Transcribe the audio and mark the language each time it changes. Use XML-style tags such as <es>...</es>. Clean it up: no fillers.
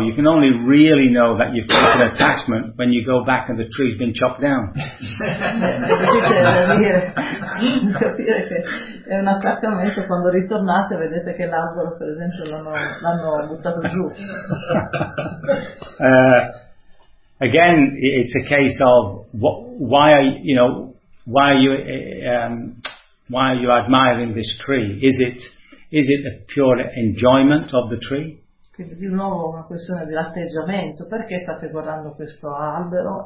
<en>You can only really know that you've got an attachment when you go back and the tree's been chopped down.</en> <it>È un attaccamento quando ritornate, vedete che l'albero, per esempio, l'hanno buttato giù.</it> <en>Again, it's a case of why are you admiring this tree? Is it a pure enjoyment of the tree?</en> <it>Quindi di nuovo una questione di atteggiamento. Perché state guardando questo albero?</it>